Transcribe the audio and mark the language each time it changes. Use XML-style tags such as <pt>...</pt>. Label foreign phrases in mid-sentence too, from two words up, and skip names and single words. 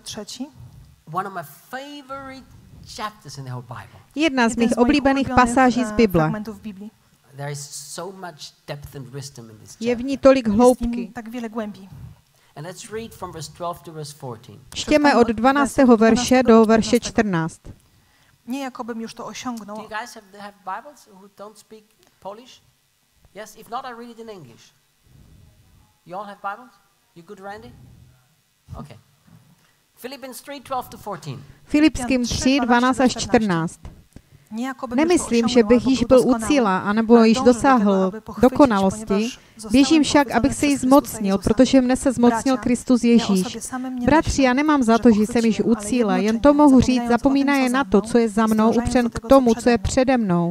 <cs>Jedna z mých oblíbených pasáží z Bible. Je v ní tolik hloubky. Čtěme od 12. verše do verše 14.</cs> <pl>Nie jakobym już to osiągnął.</pl> <en>Do you guys have Bibles who don't speak Polish? Yes, if not, I read it in English. You all have Bibles? You good, Randy? Okay. Philippians 3:12 to 14.</en> <cs>Filipským 3, 12 až 14. Nemyslím, že bych již byl u cíle, anebo již dosáhl dokonalosti. Běžím však, abych se jí zmocnil, protože mne se zmocnil Kristus Ježíš. Bratři, já nemám za to, že jsem již u cíle, jen to mohu říct, zapomínaje na to, co je za mnou, upřen k tomu, co je přede mnou.</cs>